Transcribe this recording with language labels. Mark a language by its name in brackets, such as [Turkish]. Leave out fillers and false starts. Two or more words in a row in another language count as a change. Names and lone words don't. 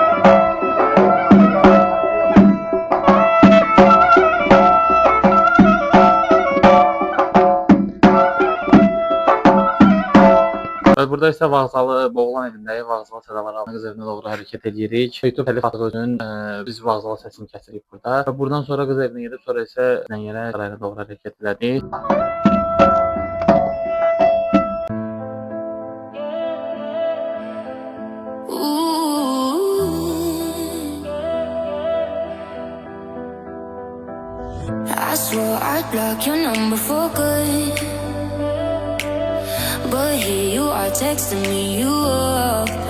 [Azerbaijani] Və burada isə Vağzalı Boğulan evindəyik. Vağzalı Sədalar alma qız evinə doğru hərəkət edirik. YouTube telif atığının biz Vağzalı səsini kəsirik burada. Və buradan sonra qız evinə gedib, sonra isə Nəyyərə sarayına doğru hərəkət edirik. [English] I swore I'd block your number for good, but here you are texting me you up.